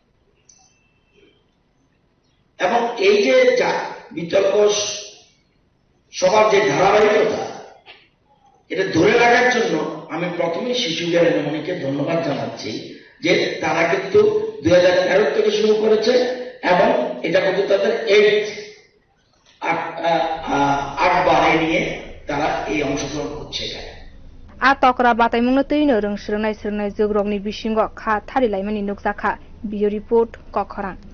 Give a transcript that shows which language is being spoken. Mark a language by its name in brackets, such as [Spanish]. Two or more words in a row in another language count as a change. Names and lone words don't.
[Bangla] এবং এই যে বিতর্ক সবার যে ধারাবাহিকতা এটা ধরে রাখার জন্য আমি প্রথমেই শিশু বিহার এলামনিকে ধন্যবাদ জানাচ্ছি যে তারা কিন্তু 2013 থেকে শুরু করেছে এবং এটা কিন্তু তাদের 8বার নিয়ে তারা এই অংশগ্রহণ করছে। [Kok Borok] a tokra batai mung no tino rung srungnai jogrokni bisingo kha tharilaimani nukjakha [English] video report [Kok Borok] Kokkhorang।